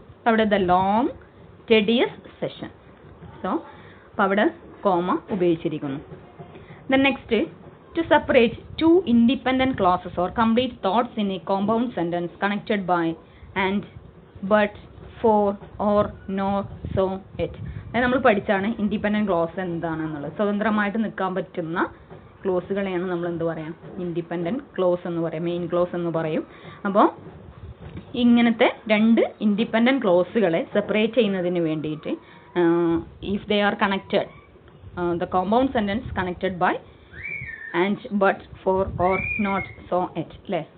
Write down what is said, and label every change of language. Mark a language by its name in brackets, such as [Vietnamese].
[English] അവിടെ the long tedious session. [Malayalam] So അപ്പോൾ അവിടെ comma ഉപയോഗിച്ചിരിക്കുന്നു. [English] Then next, to separate two independent clauses or complete thoughts in a compound sentence connected by and, but, for, or, nor, so, it. [Malayalam] അത് നമ്മൾ പഠിച്ചാണ് independent close എന്താണെന്നുള്ളത്. സ്വതന്ത്രമായിട്ട് നിൽക്കാൻ പറ്റുന്ന ക്ലോസുകളെയാണ് നമ്മൾ എന്ത് പറയാം, ഇൻഡിപെൻഡൻറ്റ് ക്ലോസ് എന്ന് പറയും, മെയിൻ ക്ലോസ് എന്ന് പറയും. അപ്പോൾ ഇങ്ങനത്തെ രണ്ട് ഇൻഡിപെൻഡൻറ്റ് ക്ലോസുകളെ സെപ്പറേറ്റ് ചെയ്യുന്നതിന് വേണ്ടിയിട്ട് [English] If they are connected, the compound sentence connected by and, but, for, or, not, so, yet അല്ലേ.